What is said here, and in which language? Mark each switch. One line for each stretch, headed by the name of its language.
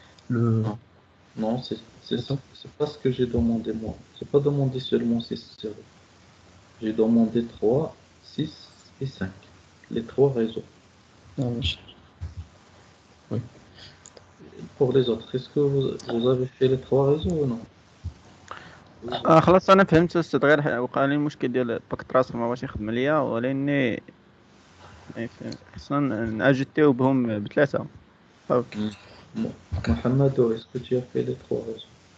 French: Non, c'est pas ce que j'ai demandé moi. J'ai pas demandé seulement 6-0. J'ai demandé 3, 6 et 5. Les trois réseaux. Oui. Pour les autres, est-ce que vous avez fait les trois réseaux ou non?
Arabic: خلاص انا فهمت استاذ، غير وقع لي المشكل ديال باك تراسر ما بغاش يخدم ليا، ولاني خصنا ناجوتيو بهم بثلاثه.
French: Mohamed, est-ce que tu as fait les trois réseaux?